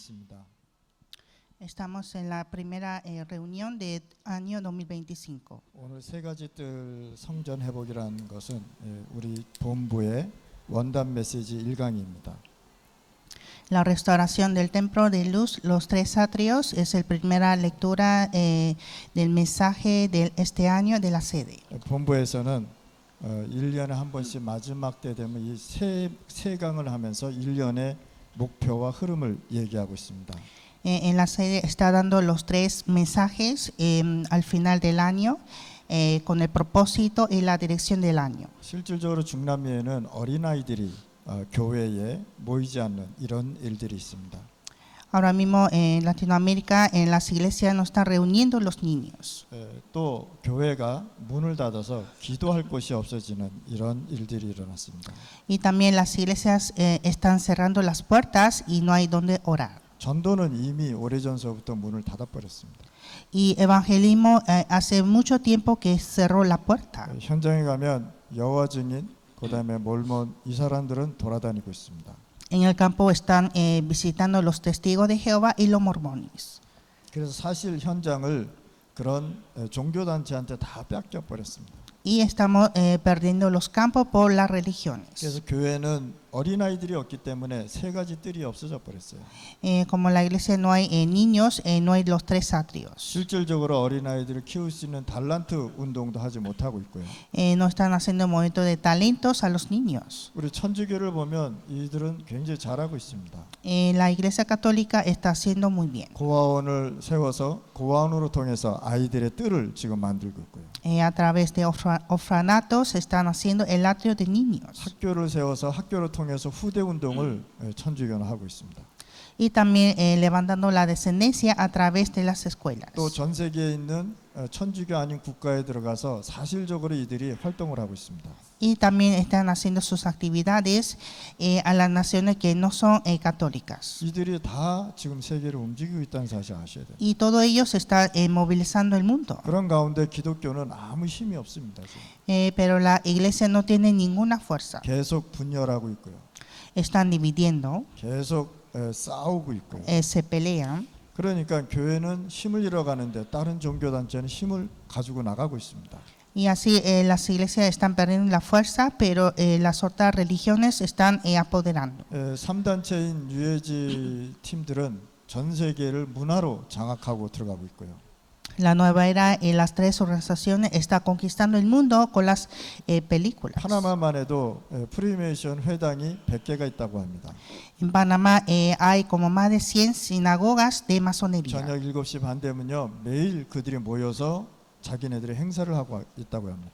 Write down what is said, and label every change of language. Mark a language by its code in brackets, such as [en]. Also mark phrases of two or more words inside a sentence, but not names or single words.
[ko] 있습니다. [es] Estamos en la primera reunión del año 2025. [ko] 오늘 세 가지 뜰 성전 회복이라는 것은 우리 본부의 원단 메시지 1강입니다. [es] La restauración del templo de luz, los tres atrios, es la primera lectura del mensaje de este año de la sede. [ko] 본부에서는 1년에 한 번씩 마지막 때 되면 이 세 강을 하면서 1년의 목표와 흐름을 얘기하고 있습니다. [es] En la sede está dando los tres mensajes al final del año con el propósito y la dirección del año. [ko] 실질적으로 중남미에는 어린아이들이 교회에 모이지 않는 이런 일들이 있습니다. [es] Ahora mismo en Latinoamérica en las iglesias no están reuniendo los niños. [ko] 또 교회가 문을 닫아서 기도할 곳이 없어지는 이런 일들이 일어났습니다. [es] Y también las iglesias están cerrando las puertas y no hay donde orar. [ko] 전도는 이미 오래전서부터 문을 닫아버렸습니다. [es] Y evangelismo hace mucho tiempo que cerró la puerta. [ko] 현장에 가면 여호와 증인, 그다음에 몰몬 이 사람들은 돌아다니고 있습니다. [es] En el campo están visitando los testigos de Jehová y los mormones. [ko] 그래서 사실 현장을 그런 종교단체한테 다 뺏겨버렸습니다. [es] Y estamos perdiendo los campos por las religiones. [ko] 그래서 교회는 어린아이들이 없기 때문에 세 가지 뜰이 없어져 버렸어요. [es] Como la iglesia no hay niños, no hay los tres atrios. [ko] 실질적으로 어린아이들을 키울 수 있는 달란트 운동도 하지 못하고 있고요. [es] No están haciendo movimiento de talentos a los niños. [ko] 우리 천주교를 보면 이들은 굉장히 잘하고 있습니다. [es] La iglesia católica está haciendo muy bien. [ko] 고아원을 세워서 고아원으로 통해서 아이들의 뜰을 지금 만들고 있고요. [es] A través de orfanatos están haciendo el atrio de niños. [ko] 학교를 세워서 학교를 통해서 후대 운동을 천주교는 하고 있습니다. [es] Y también levantando la descendencia a través de las escuelas. [ko] 또 전 세계에 있는 천주교 아닌 국가에 들어가서 사실적으로 이들이 활동을 하고 있습니다. [es] Y también están haciendo sus actividades a las naciones que no son católicas. [ko] 이들이 다 지금 세계를 움직이고 있다는 사실 아셔야 돼요. [es] Y todos ellos están movilizando el mundo. [ko] 그런 가운데 기독교는 아무 힘이 없습니다. [es] Pero la iglesia no tiene ninguna fuerza. [ko] 계속 분열하고 있고요. [es] Están dividiendo, [ko] 계속 싸우고 있고요. [es] se pelean. [ko] 그러니까 교회는 힘을 잃어가는데 다른 종교단체는 힘을 가지고 나가고 있습니다. [es] Y así las iglesias están perdiendo la fuerza, pero las otras religiones están apoderando. [ko] 3단체인 유해지 팀들은 전 세계를 문화로 장악하고 들어가고 있고요. [es] La nueva era en las tres organizaciones está conquistando el mundo con las películas. [ko] 파나마만 해도 프리메이션 회당이 100개가 있다고 합니다. [es] En Panamá hay como más de 100 sinagogas de masonería. [ko] 저녁 7시 반 되면요 매일 그들이 모여서 자기네들의 행사를 하고 있다고 합니다.